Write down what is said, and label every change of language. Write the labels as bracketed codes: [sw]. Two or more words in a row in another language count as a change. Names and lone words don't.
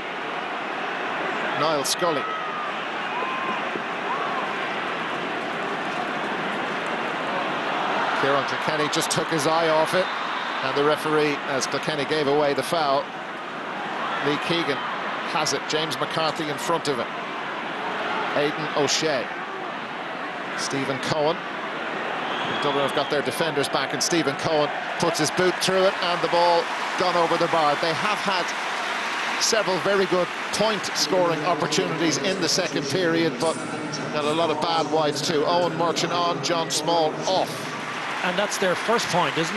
[en] Niall Scully. Kieran Kilkenny just took his eye off it, and the referee, as Kilkenny gave away the foul, Lee Keegan has it. James McCarthy in front of him. Aidan O'Shea. Stephen Cohen. Dublin have got their defenders back, and Stephen Cohen puts his boot through it, and the ball gone over the bar. They have had several very good point-scoring opportunities in the second period, but got a lot of bad wides too. Owen Merchant on, John Small off. And that's their first point, isn't it?